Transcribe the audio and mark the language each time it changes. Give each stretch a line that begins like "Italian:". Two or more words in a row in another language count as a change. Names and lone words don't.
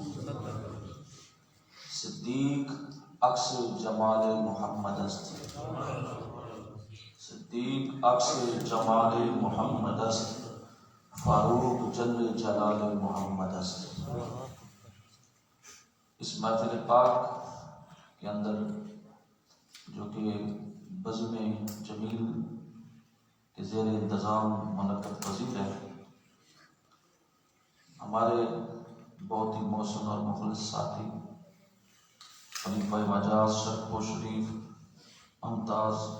Persian: صدیق عکس جمال محمد است، صدیق عکس جمال محمد است، فاروق جل جلال محمد است.
Urdu: اس محفل پاک کے اندر جو کہ بزم جمیل کے زیر انتظام منعقد پذیر ہے، ہمارے بہت ہی محسن اور مخلص ساتھی خلیفہ مجاز شرف و شریف ممتاز